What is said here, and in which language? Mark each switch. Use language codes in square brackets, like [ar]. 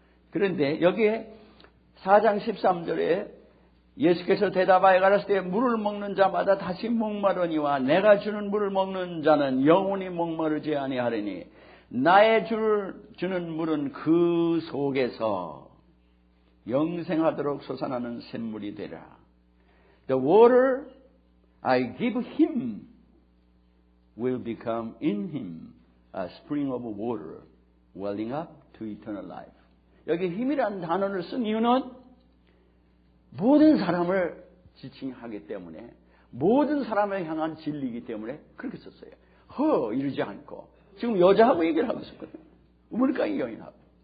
[ko] 그런데 여기에 4장 13절에 예수께서 대답하여 가라사대 때 물을 먹는 자마다 다시 목마르니와 내가 주는 물을 먹는 자는 영원히 목마르지 아니하리니 나의 주는 물은 그 속에서 영생하도록 솟아나는 샘물이 되라. [en] The water I give him will become in him a spring of water welling up to eternal life. [ko] 여기 힘이라는 단어를 쓴 이유는 모든 사람을 지칭하기 때문에, 모든 사람을 향한 진리이기 때문에 그렇게 썼어요. 이러지 않고 지금 여자하고 얘기를 하고 있었거든요. 우물가의 여인하고.